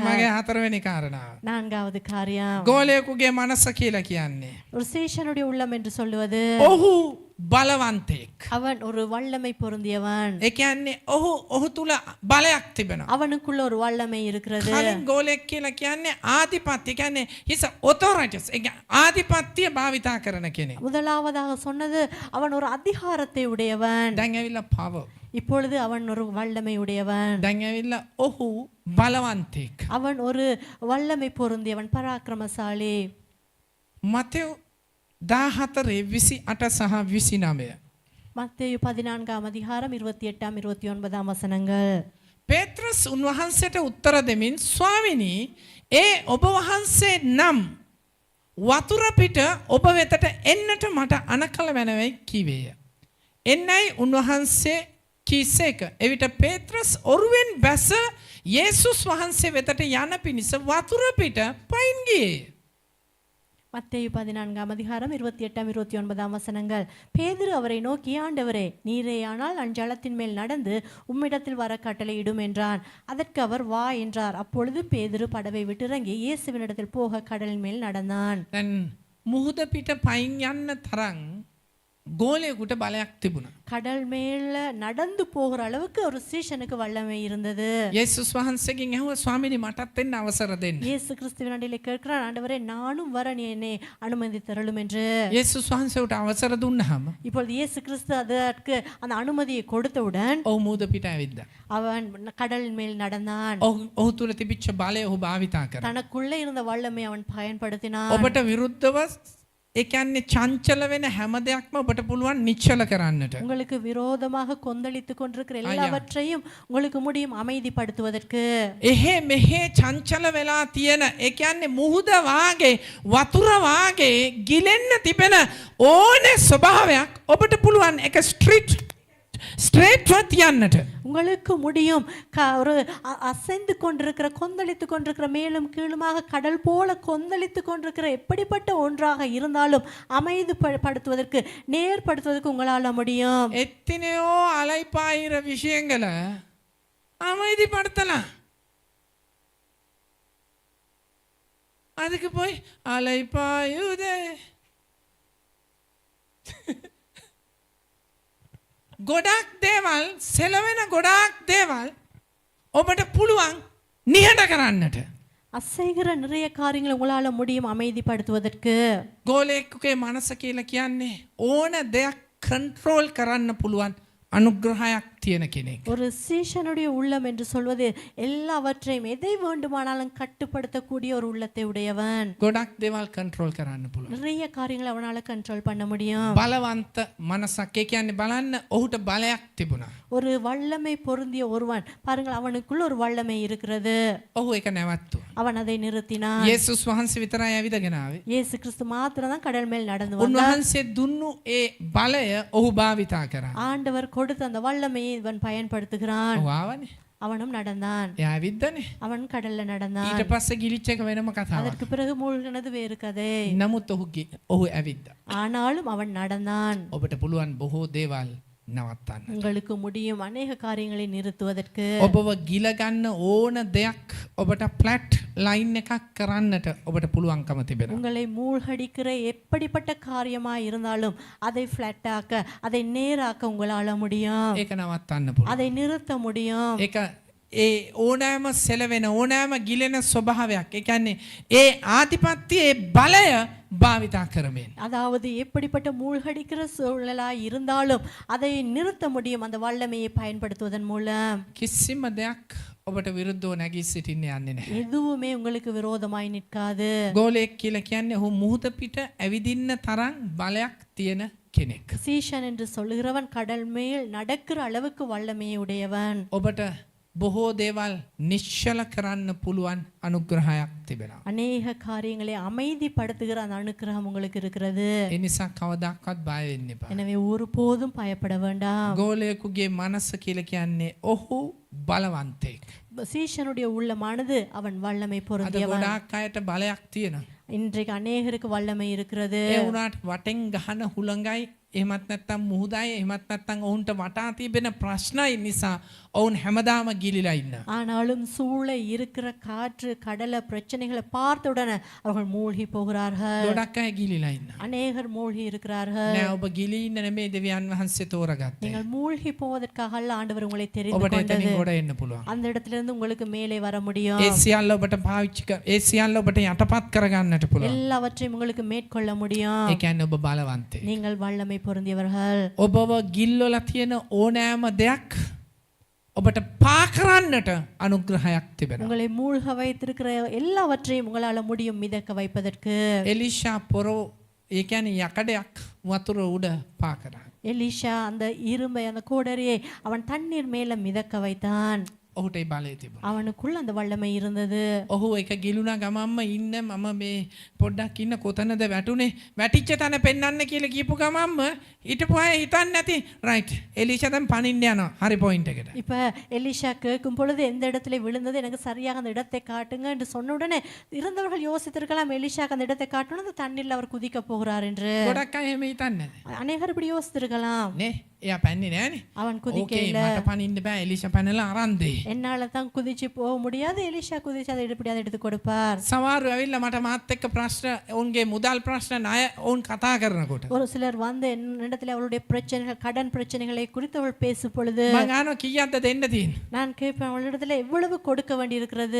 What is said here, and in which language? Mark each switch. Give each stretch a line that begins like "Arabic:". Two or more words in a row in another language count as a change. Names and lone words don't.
Sinhala: okay මගේ හතරවෙනි කාරණාව.
Tamil: நான்காவது காரியம்.
Sinhala: ගෝලයෙකුගේ මනස කියලා කියන්නේ
Tamil: ஒரு சீஷனுடைய உள்ளம் என்று சொல்லுவது
Sinhala: ඔහු බලවන්තයෙක්.
Tamil: அவன் ஒரு வல்லமை பொருந்தியவன்.
Sinhala: ඒ කියන්නේ ඔහු තුල බලයක් තිබෙනවා.
Tamil: அவனுக்குள்ள ஒரு வல்லமை இருக்கிறது.
Sinhala: කලින් ගෝලයෙක් කියලා කියන්නේ ආධිපත්‍ය කියන්නේ
English: he's authorities.
Sinhala: ඒ ආධිපත්‍ය භාවිතා කරන කෙනෙක්.
Tamil: முதலாவதாக சொன்னது அவன் ஒரு அதிகாரத்தை உடையவன்.
Sinhala: දැන් ඇවිල්ලා power.
Tamil: இப்பொழுது அவன் ஒரு வல்லமை உடையவன்.
Sinhala: දැන් ඇවිල්ලා ඔහු බලවන්තයෙක්.
Tamil: அவன் ஒரு வல்லமை பொருந்தியவன், பராக்கிரமசாலி.
Sinhala: මතෙව් 14:28 සහ 29.
Tamil: மத்தேயு 14ஆம் அதிகாரம் 28ஆம் 29ஆம் வசனங்கள்.
Sinhala: පේත්‍රස් උන්වහන්සේට උත්තර දෙමින් ස්වාමිනී ඒ ඔබ වහන්සේ නම් වතුර පිට ඔබ වෙතට එන්නට මට අනකල වෙනවයි කිවේය. එන්නයි උන්වහන්සේ කීසේක. එවිට පේත්‍රස් ඔරුවෙන් බැස යේසුස් වහන්සේ වෙතට යන පිණිස වතුර පිට පයින් ගියේ.
Tamil: மத்தேயு 14ஆம் அதிகாரம் 28ஆம் 29ஆம் வசனங்கள். பேதுரு அவரை நோக்கி, ஆண்டவரே, நீரேயானால் அஞ்சலத்தின் மேல் நடந்து உம்மிடத்தில் வர கட்டளையிடும் என்றான். அதற்கு அவர், வா என்றார். அப்பொழுது பேதுரு படவை விட்டு இறங்கி இயேசுவினிடத்தில் போக கடலின் மேல் நடந்தான்.
Sinhala: දැන් මුහුද පිට පයින් යන්න තරම් ගෝලයෙකුට බලයක් තිබුණා.
Tamil: கடல் மேல நடந்து போகிற அளவுக்கு ஒரு சீஷனுக்கு வல்லமை இருந்தது.
Sinhala: යේසුස් වහන්සේගෙන් ඇහුවා ස්වාමීනි මටත් එන්න අවසර දෙන්න.
Tamil: இயேசு கிறிஸ்துவினிடத்தில் கேட்கிறான், ஆண்டவரே, நானும் வர நீ என்னை அனுமதித்தருளும் என்று.
Sinhala: යේසුස් වහන්සේට අවසර දුන්නාම
Tamil: இப்பொழுது இயேசு கிறிஸ்து அதற்கு அந்த அனுமதியை கொடுத்தவுடன்
Sinhala: ඔහු මුහුද පිට ඇවිද්දා.
Tamil: அவன் கடல் மேல் நடந்தான்.
Sinhala: ඔහු තුල තිබිච්ච බලය ඔහු භාවිතා කරා.
Tamil: தனக்குள்ளே இருந்த வல்லமை அவன் பயன்படுத்தினான்.
Sinhala: ඔබට විරුද්ධව ඒ කියන්නේ චංචල වෙන හැම දෙයක්ම ඔබට පුළුවන් නිශ්චල කරන්නට.
Tamil: உங்களுக்கு விரோதமாக கொந்தளித்துக் கொண்டிருக்கிற எல்லாவற்றையும் உங்களுக்கு முடியும் அமைதிப்படுத்துவதற்கு.
Sinhala: එහෙ මෙහෙ චංචල වෙලා තියෙන ඒ කියන්නේ මුහුද වාගේ වතුර වාගේ ගිලෙන්න තිබෙන ඕනේ ස්වභාවයක් ඔබට පුළුවන් එක ස්ට්‍රේට්ව තියන්නට.
Tamil: உங்களுக்கு முடியும் ஒரு அசைந்து கொண்டிருக்கிற, கொந்தளித்து கொண்டிருக்கிற, மேலும் கீழுமாக கடல் போல கொந்தளித்து கொண்டிருக்கிற எப்படிப்பட்ட ஒன்றாக இருந்தாலும் அமைதிப்படுத்துவதற்கு, நேர்படுத்துவதற்கு உங்களால முடியும். எத்தனையோ அலைப்பாயிர விஷயங்களை அமைதிப்படுத்தலாம். அதுக்கு போய் அலைப்பாயுதே
Sinhala: ගොඩක් දේවල් සෙලවෙන ගොඩාක් දේවල් ඔබට පුළුවන් නිහඬ කරන්නට.
Tamil: அசைகிற நிறைய காரியங்களை உங்களால முடியும் அமைதிப்படுத்துவதற்கு.
Sinhala: ගෝලයෙකුගේ මනස කියලා කියන්නේ ඕන දෙයක් කන්ට්‍රෝල් කරන්න පුළුවන් අනුග්‍රහයක් තියෙන කෙනෙක්.
Tamil: ஒரு சீஷனுடைய உள்ளம் என்று சொல்வது எல்லாவற்றையும் எதை வேண்டுமானாலும் கட்டுப்படுத்தக்கூடிய ஒரு உள்ளத்தை உடையவன்.
Sinhala: ගොඩක් දේවල් කන්ට්‍රෝල් කරන්න පුළුවන්.
Tamil: நிறைய காரியங்களை அவனால கண்ட்ரோல் பண்ண முடியும்.
Sinhala: බලවන්ත මනසක්. ඒ කියන්නේ බලන්න ඔහුට බලයක් තිබුණා.
Tamil: ஒரு வல்லமை பொருந்திய ஒருவன், பாருங்கள், அவனுக்குள்ள ஒரு வல்லமை இருக்கிறது.
Sinhala: ඔහු ඒක නැවැත්තුවා.
Tamil: அவன் அதை நிறுத்தினான்.
Sinhala: යේසුස් වහන්සේ විතරයි ඇවිදගෙන ආවේ.
Tamil: இயேசு கிறிஸ்து மாத்திரம் தான் கடல் மேல் நடந்து வந்தார்.
Sinhala: උන්වහන්සේ දුන්නු ඒ බලය ඔහු භාවිතා කරා.
Tamil: ஆண்டவர் கொடுத்த அந்த வல்லமையை இவன் பயன்படுத்துகிறான்.
Sinhala: ඔහු ආවනේ.
Tamil: அவனும் நடந்தான்.
Sinhala: එයා ඇවිද්දනේ.
Tamil: அவன் கடல்ல நடந்தான்.
Sinhala: ඊට පස්සේ ගිලිච්ච එක වෙනම කතාවක්.
Tamil: அதற்கு பிறகு மூழ்கினது வேறு கதை.
Sinhala: නමුත් ඔහු ඇවිද්දා.
Tamil: ஆனாலும் அவன் நடந்தான்.
Sinhala: ඔබට පුළුවන් බොහෝ දේවල් නවත්තන්න.
Tamil: உங்களுக்கு முடியும் அநேக காரியங்களை நிறுத்துவதற்கு.
Sinhala: ඔබව ගිල ගන්න ඕන දෙයක් ඔබට
English: flat line
Sinhala: එකක් කරන්නට ඔබට පුළුවන්කම තිබෙනවා.
Tamil: உங்களை மூழ்கடிக்கிற எப்படிப்பட்ட காரியமா இருந்தாலும் அதை ஃபிளாட்டாக்க, அதை நேராக்க உங்களால முடியும்.
Sinhala: ඒක නවත්තන්න පුළුවන්.
Tamil: அதை நிறுத்த முடியும்.
Sinhala: ඒක ඒ ඕනෑම සෙලවෙන ඕනෑම ගිලෙන ස්වභාවයක්. ඒ කියන්නේ ඒ ආධිපත්‍ය ඒ බලය භාවිතා කරමින්.
Tamil: அதாவது எப்படிப்பட்ட மூழ்கடிக்கிற சூழலா இருந்தாலும் அதை நிறுத்த முடியும் அந்த வல்லமையை பயன்படுத்துவதன் மூலம்.
Sinhala: කිසිම දෙයක් ඔබට විරුද්ධව නැගී සිටින්න යන්නේ නැහැ.
Tamil: எதுவுமே உங்களுக்கு விரோதமாய் நிற்காது.
Sinhala: ගෝලයෙක් කියලා කියන්නේ ඔහු මුහුද පිට ඇවිදින්න තරම් බලයක් තියෙන කෙනෙක්.
Tamil: சீஷன் என்று சொல்லுகிறவன் கடல் மேல் நடக்கிற அளவுக்கு வல்லமையை உடையவன்.
Sinhala: ඔබට බොහෝ දේවල් නිශ්චල කරන්න පුළුවන් අනුග්‍රහයක් තිබෙනවා.
Tamil: அநேக காரியங்களை அமைதிப்படுத்துகிற அந்த அனுக்கிரகம் உங்களுக்கு இருக்கிறது.
Sinhala: ඒ නිසා කවදාවත් බය වෙන්න එපා.
Tamil: எனவே ஒருபோதும் பயப்பட வேண்டாம்.
Sinhala: ගෝලයෙකුගේ මනස කියලා කියන්නේ ඔහු බලවන්තයෙක්.
Tamil: சீஷனுடைய உள்ளமானது அவன் வல்லமை
Sinhala: අද
Tamil: பொருந்தியவன்.
Sinhala: ගොඩාක් අයට බලයක් තියෙනවා.
Tamil: இன்றைக்கு அநேகருக்கு வல்லமை இருக்கிறது.
Sinhala: ඒ වුණාට වටෙන් ගහන හුළඟයි එහෙමත් නැත්නම් මුහුදයි එහෙමත් නැත්නම් ඔවුන්ට වටා තිබෙන ප්‍රශ්නයි නිසා ඔවුන් හැමදාම ගිලිලා ඉන්නවා.
Tamil: ஆனாலும் சூழ இருக்கிற காற்று கடல பிரச்சனைகளை பார்த்த உடனே அவர்கள் மூழ்கி போகிறார்கள்.
Sinhala: ගොඩක් අය ගිලිලා ඉන්නවා.
Tamil: அநேகர் மூழ்கி இருக்கிறார்கள்.
Sinhala: නෑ ඔබ ගිලී ඉන්න නෙමෙයි දෙවියන් වහන්සේ තෝරගත්තේ.
Tamil: நீங்கள் மூழ்கி போவதற்காக அல்ல ஆண்டவர் உங்களை தெரிந்து
Sinhala: ඔබට
Tamil: கொண்டது.
Sinhala: එතනින් ගොඩ එන්න පුළුවන්.
Tamil: அந்த இடத்திலிருந்து உங்களுக்கு மேலே வர முடியும்.
Sinhala: ඒ සියල්ල ඔබට පාවිච්චි කර ඒ සියල්ල ඔබට යටපත් කරගන්නට පුළුවන්.
Tamil: எல்லாவற்றையும் உங்களுக்கு மேற்கொள்ள முடியும்.
Sinhala: ඒ කියන්නේ ඔබ බලවන්තයෙක්.
Tamil: நீங்கள் வல்லமை பொருந்தியவர்கள்.
Sinhala: ඔබව ගිල්වල තියෙන ඕනෑම දෙයක් ඔබට පා කරන්නට අනුග්‍රහයක් තිබෙනවා.
Tamil: உங்களை மூழ்க வைத்திருக்கிற எல்லாவற்றையும் உங்களால முடியும் மிதக்க வைப்பதற்கு.
Sinhala: එලිෂා පොරෝ ඒ කියන්නේ යකඩයක් වතුර උඩ පා කරා.
Tamil: எலிஷா அந்த இரும்பை அந்த கோடரியை அவன் தண்ணீர் மேல மிதக்க வைத்தான்.
Sinhala: ඔහුට ඒ බලය තිබුණා.
Tamil: அவனுக்குள்ள அந்த வல்லமை இருந்தது.
Sinhala: ඔහු එක ගිලුණා ගමම්ම ඉන්න මම මේ පොඩ්ඩක් ඉන්න කොතනද වැටුනේ වැටිච්ච තැන පෙන්වන්න කියලා කියපු ගමම්ම හිටපු අය හිතන්නේ නැති රයිට් එලිෂා දැන් පනින්න යනවා හරි පොයින්ට් එකට.
Tamil: இப்ப எலிஷா கேட்கும் பொழுது எந்த இடத்துல விழுந்தது எனக்கு சரியாக அந்த இடத்தை காட்டுங்க என்று சொன்ன உடனே இருந்தவர்கள் யோசித்திருக்கலாம் எலிஷாக்கு அந்த இடத்தை காட்டணும் அந்த தண்ணீர்ல அவர் குதிக்க போகிறார் என்று.
Sinhala: ගොඩක් අය එහෙම හිතන්නේ නැහැ.
Tamil: அநேகர் இப்படி யோசித்திருக்கலாம்.
Sinhala: නේ එයා පැන්නේ නෑනේ.
Tamil: அவன்
Sinhala: ඕකේ
Tamil: குதிக்கையில
Sinhala: මට පනින්න බෑ එලිෂා පැනලා අරන් දෙයි.
Tamil: என்னால தான் குதிச்சு போக முடியாது, எலிஷா குதிச்சு அதை எப்படியாவது எடுத்து கொடுப்பார்.
Sinhala: සමහරව ඇවිල්ලා මට මාත් එක්ක ප්‍රශ්න ඔවුන්ගේ මුදල් ප්‍රශ්න ණය ඔවුන් කතා කරනකොට
Tamil: ஒரு சிலர் வந்து என்னிடத்துல அவளுடைய பிரச்சனைகள் கடன் பிரச்சனைகளை குறித்து அவள் பேசும் பொழுது
Sinhala: මං අහනවා කීයක්ද දෙන්න තියෙන්නේ.
Tamil: நான் கேட்பேன் அவளிடத்துல எவ்வளவு கொடுக்க வேண்டி இருக்கிறது.